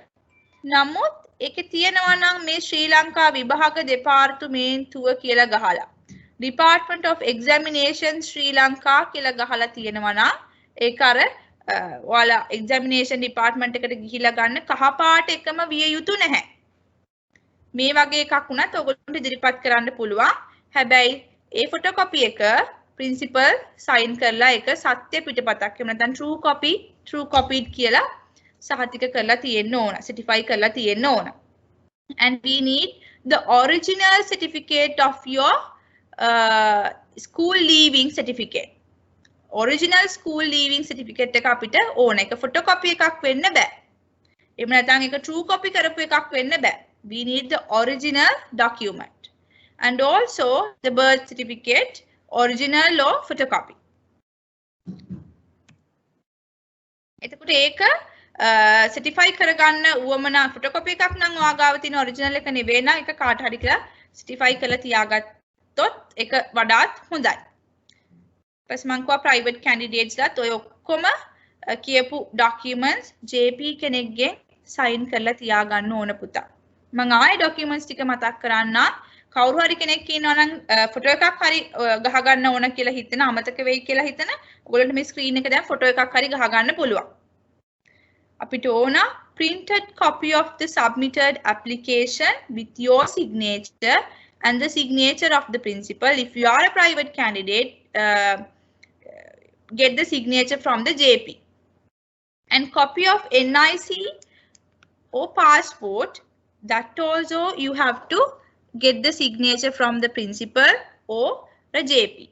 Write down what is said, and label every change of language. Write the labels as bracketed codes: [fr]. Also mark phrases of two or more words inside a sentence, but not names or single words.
[si] නමුත් ඒකේ තියෙනවා නම් මේ ශ්‍රී ලංකා විභාග දෙපාර්තමේන්තුව කියලා ගහලා Department of Examination Sri Lanka කියලා ගහලා තියෙනවා නම් ඒක අර ඔයාලා [en] examination department [si] එකට ගිහිලා ගන්න කහ පාට එකම විය යුතු නැහැ. මේ වගේ එකක් වුණත් ඔයගොල්ලන්ට ඉදිරිපත් කරන්න පුළුවන්. හැබැයි ඒ photocopy එක principal sign කරලා ඒක සත්‍ය පිටපතක් එහෙම නැත්නම් [en] true copied [si] කියලා සහතික කරලා තියෙන්න ඕන. certify කරලා තියෙන්න ඕන. [en] And we need the original certificate of your school leaving certificate. Original school leaving certificate [si] එක අපිට ඕන. ඒක photocopy එකක් වෙන්න බෑ. එහෙම නැත්නම් ඒක [en] true copy [si] කරපු එකක් වෙන්න බෑ. [en] We need the original document. And also the birth certificate, original or photocopy. [si] එතකොට ඒක certify කරගන්න උවමනා photocopy එකක් නම් ඔයාගාව තියෙන original එක නෙවෙයි නම් ඒක කාට හරි කියලා certify කරලා තියාගත්තොත් ඒක වඩාත් හොඳයි. ඊපස් මං කිව්වා [en] private candidates [si] ලාත් ඔය ඔක්කොම කියපු documents JP කෙනෙක්ගෙන් sign කරලා තියාගන්න ඕන පුතා. මං ආයේ documents ටික මතක් කරන්නම්. කවුරු හරි කෙනෙක් ඉන්නවා නම් ෆොටෝ එකක් හරි ගහ ගන්න ඕන කියලා හිතන අමතක වෙයි කියලා හිතන ඔයගොල්ලන්ට මේ ස්ක්‍රීන් එක දැන් ෆොටෝ එකක් හරි ගහ ගන්න පුළුවන්. අපිට ඕන [en] printed copy of the submitted application with your signature and the signature of the principal. If you are a private candidate, get the signature from the JP. And copy of NIC or passport, that also you have to get the signature from the principal or the JP.